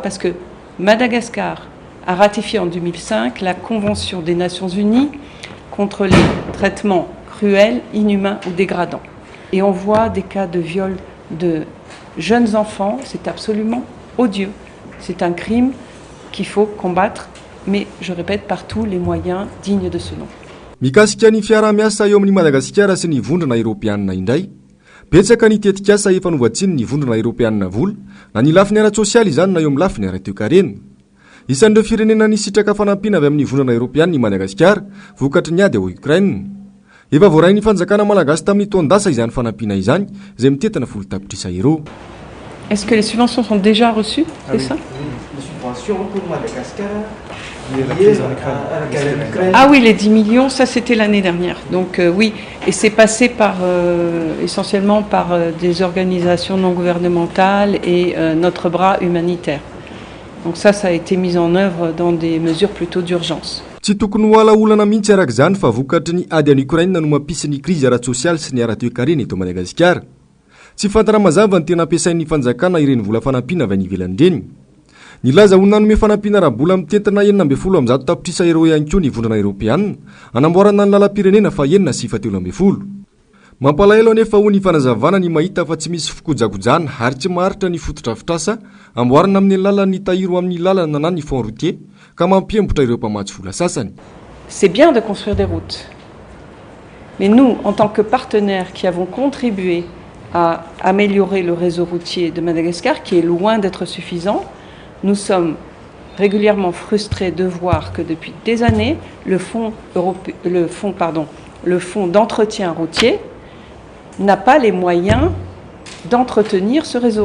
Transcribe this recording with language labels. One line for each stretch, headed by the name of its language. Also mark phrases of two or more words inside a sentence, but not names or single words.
French: Parce que Madagascar a ratifié en 2005 la Convention des Nations Unies contre les traitements cruels, inhumains ou dégradants. Et on voit des cas de viol de jeunes enfants, c'est absolument odieux. C'est un crime qu'il faut combattre, mais je répète, par tous les moyens dignes de ce nom.
Malagasy: Mikasika ny fiara-miasa eo amin'ny Madagasikara sy ny vondrona eropeanina indray. Betsaka ny tetikasa efa novatsiny ny vondrona eropeanina vola, na ny lafiny ara-tsosialy izany na eo amin'ny lafiny ara-toe-karena. Isan'ireo firenena nisitraka fanampiana avy amin'ny vondrona eropeanina i Madagasikara, vokatry ny ady ao Ukraine. Efa voarainy fanjakana malagasy tamin'ny taondasa izany fanampiana izany, izay mitetina folo tapitrisa euro.
French: Est-ce que les subventions sont déjà reçues? C'est ça? Oui, les subventions pour Madagascar. Ah oui, les 10 millions, ça c'était l'année dernière. Donc oui, et c'est passé par, essentiellement par des organisations non gouvernementales et notre bras humanitaire. Donc ça a été mis en œuvre dans des mesures plutôt d'urgence.
Malagasy: Tsy tokony ho alaolana mihitsy araka izany fa vokatry ny ady any Ukraine no mampisy ny krizy ara-tsosialy sy ny ara-toe-karena eto Madagasikara. Tsy fantana mazava ny tena ampiasain'ny fanjakana ireny vola fanampiana avy any ivelany ireny. Nilaza ho nanome fanampiana rabola mitentina 12 tapitrisa euro ihany koa ny vondrona eropeanina anamboarana ny lalam-pirenena fa 912. Mampalahelo anefa ho ny fanazavana ny mahita fa tsy misy fikojakojana ary tsy maharitra ny fotodrafitrasa amboarana amin'ny lalan'ny tahiro amin'ny lalana na ny
French: fond routier
Malagasy: ka mampiembotra ireo mpamatsy vola sasany.
French: C'est bien de construire des routes. Mais nous, en tant que partenaires qui avons contribué à améliorer le réseau routier de Madagascar, qui est loin d'être suffisant, nous sommes régulièrement frustrés de voir que depuis des années, le fonds d'entretien routier n'a pas les moyens d'entretenir ce réseau.